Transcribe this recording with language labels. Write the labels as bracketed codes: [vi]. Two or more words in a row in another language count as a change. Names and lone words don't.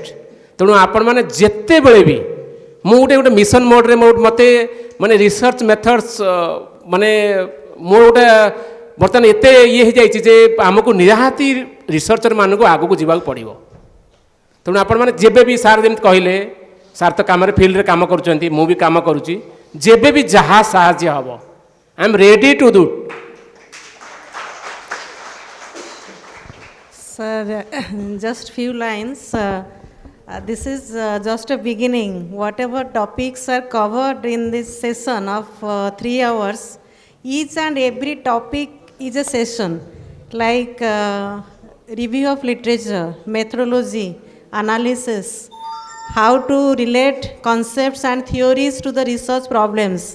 [or] ତେଣୁ ଆପଣମାନେ ଯେତେବେଳେ ବି ମୁଁ ଗୋଟେ [en] mission modere [or] ମୋତେ ମାନେ [en] research methods [or] ମାନେ ମୋର ଗୋଟେ ବର୍ତ୍ତମାନ ଏତେ ଇଏ ହେଇଯାଇଛି ଯେ ଆମକୁ ନିହାତି ରିସର୍ଚ୍ଚର ମାନଙ୍କୁ ଆଗକୁ ଯିବାକୁ ପଡ଼ିବ। ତେଣୁ ଆପଣମାନେ ଯେବେ ବି ସାର୍ ଯେମିତି କହିଲେ ସାର୍ ତ କାମରେ ଫିଲ୍ଡରେ କାମ କରୁଛନ୍ତି, ମୁଁ ବି କାମ କରୁଛି, ଯେବେ ବି ଯାହା ସାହାଯ୍ୟ ହେବ [en] I am ready to do. Sir, just few lines. This is just a beginning. Whatever topics are covered in this session of 3 hours, each and every topic is a session, like review of literature, methodology, analysis, how to relate concepts and theories to the research problems.